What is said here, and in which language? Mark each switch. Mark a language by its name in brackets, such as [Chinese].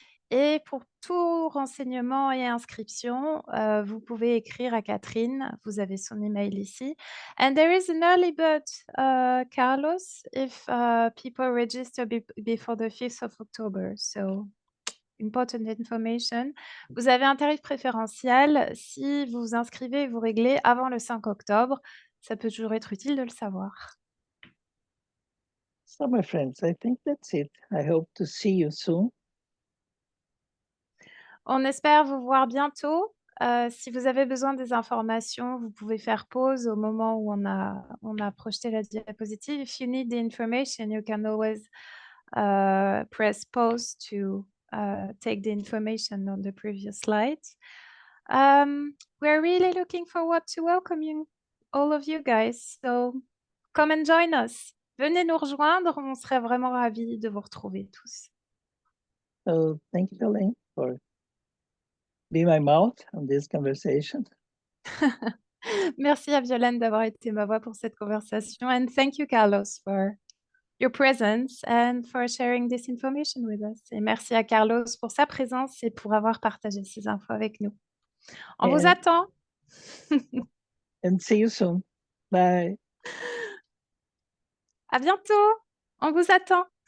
[French] Et pour tout renseignement et inscription, vous pouvez écrire à Catherine. Vous avez son email ici. [English] And there is an early bird, Carlos, if people register before the 5th of October. So, important information. [French] Vous avez un tarif préférentiel si vous vous inscrivez et vous réglez avant le 5 octobre. Ça peut toujours être utile de le savoir. [English] So my friends, I think that's it. I hope to see you soon. [French] On espère vous voir bientôt. Si vous avez besoin des informations, vous pouvez faire pause au moment où on a projeté la diapositive. [English] If you need the information, you can always press pause to take the information on the previous slide. We're really looking forward to welcome you, all of you guys. So come and join us. [French] Venez nous rejoindre, on serait vraiment ravis de vous retrouver tous. [English] So thank you, Elaine, for being my mouth on this conversation. [French] Merci à Violaine d'avoir été ma voix pour cette conversation. [English] And thank you, Carlos, for your presence and for sharing this information with us. [French] Et merci à Carlos pour sa présence et pour avoir partagé ces infos avec nous. On vous [English] And- [French] attend. [English] And see you soon. Bye. [French] À bientôt. On vous attend.